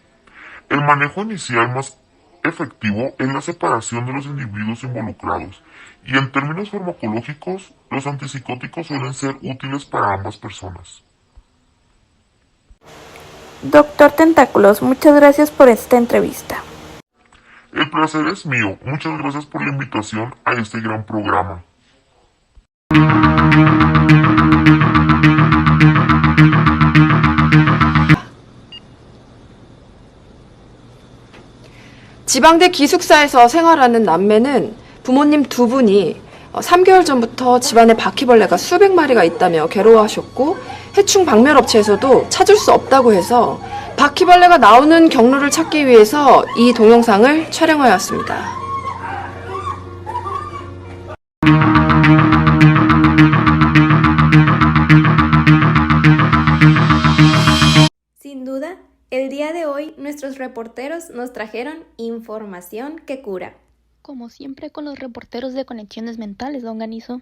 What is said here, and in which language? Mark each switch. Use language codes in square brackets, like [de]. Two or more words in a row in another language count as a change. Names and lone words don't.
[es] El manejo inicial más efectivo es la separación de los individuos involucrados, y en términos farmacológicos, los antipsicóticos suelen ser útiles para ambas personas. Doctor Tentáculos, muchas gracias por esta entrevista. El placer es mío. Muchas gracias por la invitación a este gran programa. [ko] 지방대 기숙사에서 생활하는 남매는 부모님 두 분이 3개월 전부터 집안에 바퀴벌레가 수백 마리가 있다며 괴로워하셨고 해충 박멸업체에서도 찾을 수 없다고 해서 바퀴벌레가 나오는 경로를 찾기 위해서 이 동영상을 촬영하였습니다. [es] Sin duda, el día de hoy nuestros reporteros nos trajeron información que cura. Como siempre con los reporteros de Conexiones Mentales, don Ganizo.